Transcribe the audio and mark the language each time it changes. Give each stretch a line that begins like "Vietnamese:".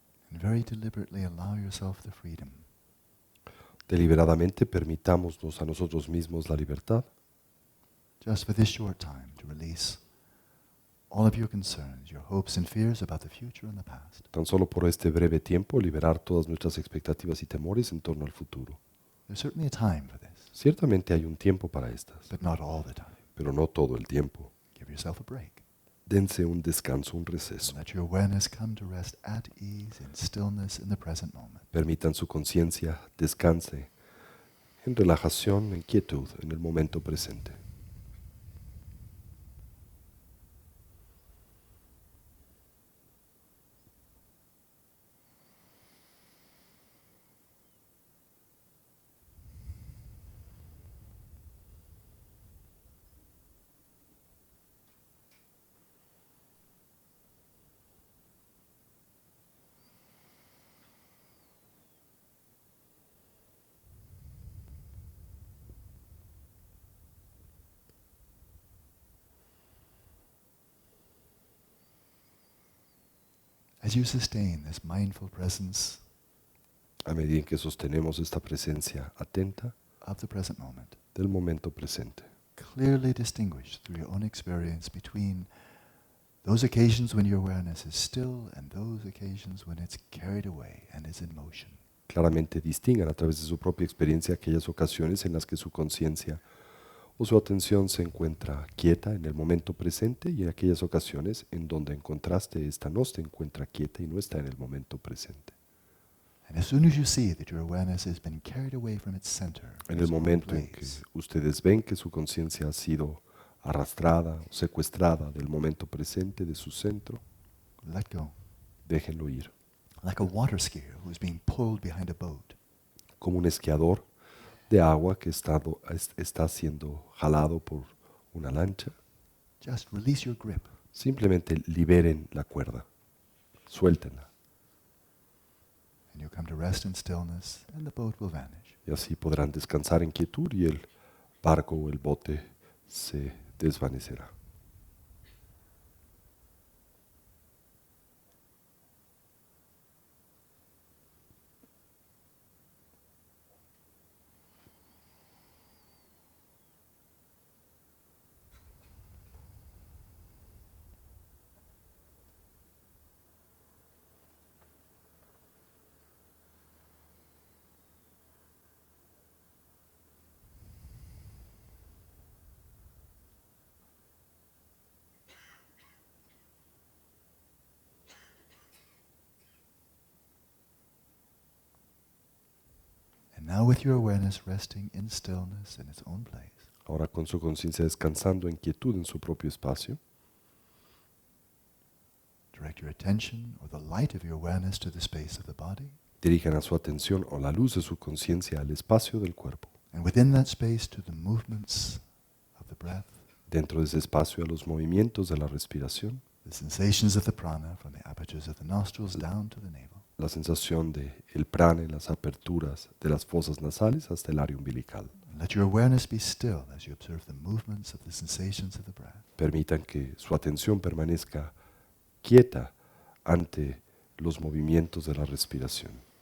English: And very deliberately allow yourself the freedom
Spanish: Deliberadamente permitámonos a nosotros mismos la libertad,
English: just for this short time to release all of your concerns, your hopes and fears about the future and the past.
Spanish: tan solo por este breve tiempo liberar todas nuestras expectativas y temores en torno al futuro.
English: There's certainly a time for this,
Spanish: Ciertamente hay un tiempo para estas,
English: but not all the time.
Spanish: pero no todo el tiempo.
English: Give yourself a break.
Spanish: Dense un descanso, un receso.
English: Let your awareness come to rest at ease in stillness in the present moment.
Spanish: Permitan su conciencia descanse en relajación, en quietud, en el momento presente.
English: As you sustain this mindful presence
Spanish: A medida en que sostenemos esta presencia atenta
English: of the present moment,
Spanish: del momento presente,
English: clearly distinguish through your own experience between those occasions when your awareness is still and those occasions when it's carried away and is in motion.
Spanish: claramente distingan a través de su propia experiencia aquellas ocasiones en las que su conciencia o su atención se encuentra quieta en el momento presente y en aquellas ocasiones en donde en contraste esta no se encuentra quieta y no está en el momento presente.
English: And as soon as you see that your awareness has been carried away from its center,
Spanish: En el
English: its own
Spanish: momento en que
English: place,
Spanish: ustedes ven que su conciencia ha sido arrastrada o secuestrada del momento presente, de su centro,
English: let go.
Spanish: déjenlo ir.
English: Like a water skier who is being pulled behind a boat.
Spanish: Como un esquiador de agua que está siendo jalado por una lancha,
English: Just release your grip.
Spanish: simplemente liberen la cuerda, suéltenla,
English: And you'll come to rest in stillness and the boat will vanish.
Spanish: y así podrán descansar en quietud y el barco o el bote se desvanecerá.
English: And now with your awareness resting in stillness in its own place,
Spanish: Ahora con su conciencia descansando en quietud en su propio espacio,
English: direct your attention or the light of your awareness to the space of the body.
Spanish: dirijan a su atención o la luz de su conciencia al espacio del cuerpo.
English: And within that space to the movements of the breath,
Spanish: Dentro de ese espacio a los movimientos de la respiración,
English: the sensations of the prana from the apertures of the nostrils down to the navel.
Spanish: la sensación de el prana en las aperturas de las fosas nasales hasta el área umbilical.
English: Let your awareness be still as you observe the movements of the sensations of the breath.
Spanish: Permitan que su atención permanezca quieta ante los movimientos de la respiración.